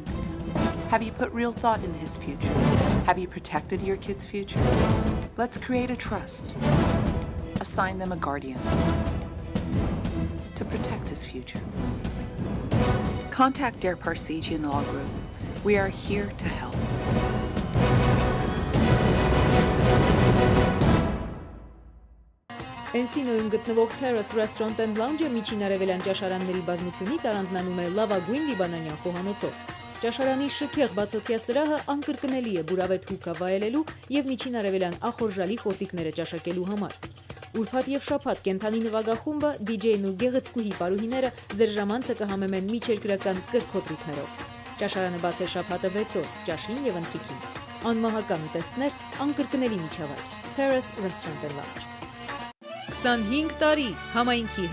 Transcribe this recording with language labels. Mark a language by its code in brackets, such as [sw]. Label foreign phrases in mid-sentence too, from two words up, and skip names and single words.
[en] Have you put real thought in his future? Have you protected your kid's future? Let's create a trust. Assign them a guardian to protect his future. Contact Der Parsegian Law Group. We are here to help. [hy] Էնսինոյում գտնվող Terrace Restaurant and Lounge-ը միջին արևելյան ճաշարանների բազմությունից առանձնանում է լավագույն լիբանանյան խոհանոցով։ Ճաշարանի շքեղ բացօթյա սրահը անկրկնելի է բուրավետ հուկա վայելելու եւ միջին արևելյան ախորժալի խորտիկները ճաշակելու համար։ Ուրբաթ եւ շաբաթ կենթանի նվագախումբը, DJ-ն ու գեղեցկուհի պարուհիները ձեր ժամանցը կհամեմեն միջերկրական կրքոտ ռիթմերով։ Ճաշարանը բաց է շաբաթը 6 օր, ճաշին եւ ընթրիքին։ Անմահական ուտեստներ, անկրկնելի միջավայր։ Terrace Restaurant and Lounge։ 25 տարի համայնքի